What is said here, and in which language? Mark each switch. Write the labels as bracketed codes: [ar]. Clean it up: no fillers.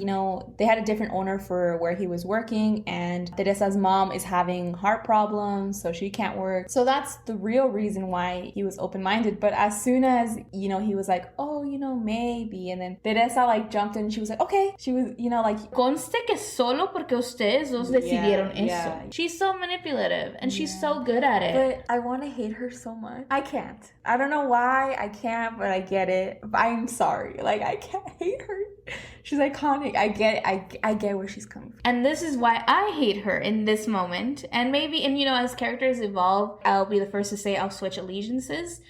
[en] You know, they had a different owner for where he was working, and Teresa's mom is having heart problems, so she can't work. So that's the real reason why he was open-minded. But as soon as, you know, he was like, oh, you know, maybe, and then Teresa, like, jumped in and she was like, okay. She was, you know, like... [es] Conste que solo porque ustedes dos decidieron eso. [en] Yeah. She's so manipulative and she's so good at it. But I want to hate her so much. I can't. I don't know why I can't, but I get it. I'm sorry. Like, I can't hate her. She's iconic. I get it. I get where she's coming from. And this is why I hate her in this moment. And maybe, and you know, as characters evolve, I'll be the first to say I'll switch allegiances.